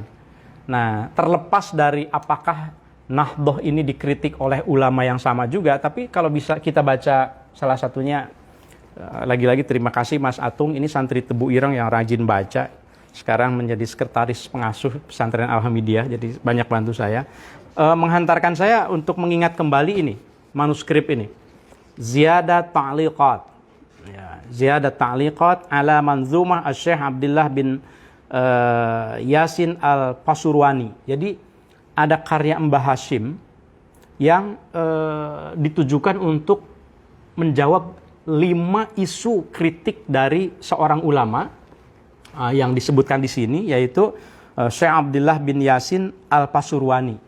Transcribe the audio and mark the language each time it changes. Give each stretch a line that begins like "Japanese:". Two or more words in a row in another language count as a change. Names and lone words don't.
Indonesian: Nah, terlepas dari apakah Nahdlah ini dikritik oleh ulama yang sama juga, tapi kalau bisa kita baca salah satunya, lagi-lagi terima kasih Mas Atung, ini santri Tebu Ireng yang rajin baca, sekarang menjadi sekretaris pengasuh pesantren Alhamidiyah, jadi banyak bantu saya. Menghantarkan saya untuk mengingat kembali ini, manuskrip ini. Ziyadat Ta'liqat. Ya, Ziyadat Ta'liqat ala manzumah Syekh Abdullah bin Yasin al-Pasurwani. Jadi ada karya Mbah Hasyim yang ditujukan untuk menjawab 5 isu kritik dari seorang ulama yang disebutkan di sini, yaitu Syekh Abdullah bin Yasin al-Pasurwani.